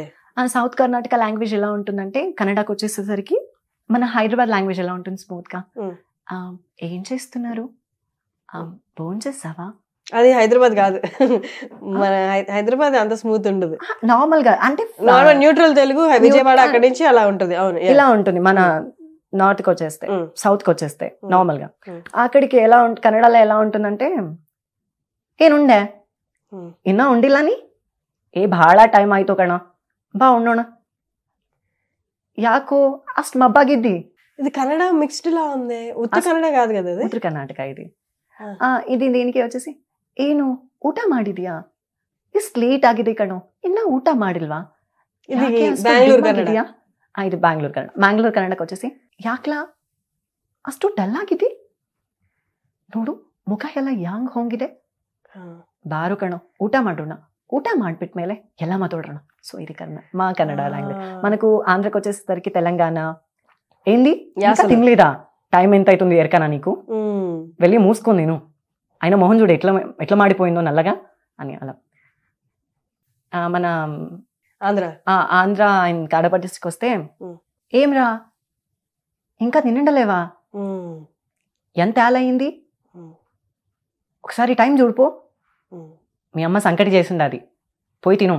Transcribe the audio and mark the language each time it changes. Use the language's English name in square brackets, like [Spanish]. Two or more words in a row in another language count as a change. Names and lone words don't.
[Telugu] సౌత్ కర్ణాటక లాంగ్వేజ్ ఎలా ఉంటుందంటే కన్నడకు వచ్చేసేసరికి మన హైదరాబాద్ లాంగ్వేజ్ ఎలా ఉంటుంది స్మూత్ గా, ఏం చేస్తున్నారు, ఫోన్ చేసావా, అది హైదరాబాద్ కాదు, మన హైదరాబాద్ అంత స్మూత్ ఉండదు, నార్మల్ గా అంటే నార్మల్ న్యూట్రల్ తెలుగు, విజయవాడ అక్కడి నుంచి అలా ఉంటుంది. అవును, ఇలా ఉంటుంది. మన నార్త్ కి వచ్చేస్తే సౌత్ కి వచ్చేస్తే నార్మల్ గా అక్కడికి ఎలా కన్నడలో ఎలా ఉంటుందంటే [Kannada] ಏನುಂಡೆ ಇನ್ನ ಉಂಡಿಲ್ಲ ನೀ ಏ ಬಹಳ ಟೈಮ್ ಆಯ್ತು ಕಣ ಬಾ ಉಣ್ಣೋಣ ಯಾಕೋ ಅಷ್ಟ್ ಮಬ್ಬಾಗಿದ್ದಿ. [Telugu] ఇది కన్నడ మిక్స్డ్ లా ఉంది, ఉత్తర కన్నడ కాదు కదా, ఉత్తర కర్ణాటక ఇది. ఇది దీనికి వచ్చేసి [Kannada] ಏನು ಊಟ ಮಾಡಿದ್ಯಾ, ಇಷ್ಟು ಲೇಟ್ ಆಗಿದೆ ಕಣೋ, ಇನ್ನ ಊಟ ಮಾಡಿಲ್ವಾ, [Telugu] ఇది బెంగళూరు కన్నడ. ఇది బెంగళూరు ಕನ್ನಡ. [Kannada] ಮ್ಯಾಂಗ್ಳೂರ್ ಕನ್ನಡಕ್ಕೆ వచ్చేసి ಯಾಕ್ಲಾ ಅಷ್ಟು ಡಲ್ ಆಗಿದೆ ನೋಡು, ಮುಖ ಎಲ್ಲ ಯಾಂಗ್ ಹೋಗಿದೆ, ಬಾರು ಕಣೋ ಊಟ ಮಾಡೋಣ, ಊಟ ಮಾಡ್ಬಿಟ್ಮೇಲೆ ಎಲ್ಲ ಮಾತಾಡೋಣ. [Telugu] సో ఇది మా కన్నడ లాంగ్వేజ్. మనకు ఆంధ్రకి వచ్చేసరికి తెలంగాణ ఏంది ఇంకా తినలేదా, టైం ఎంత అవుతుంది ఎరకనా నీకు, వెళ్ళి మూసుకో నేను, ఆయన మొహం చూడు ఎట్లా మాడిపోయిందో నల్లగా అని. అలా మన ఆంధ్ర ఆయన కడప డిస్ట్రిక్ట్ వస్తే ఏమ్రా ఇంకా తినండలేవా, ఎంత ఏలయింది, ఒకసారి టైం చూడిపో, మీ అమ్మ సంకటి చేసింది అది పోయి తిను.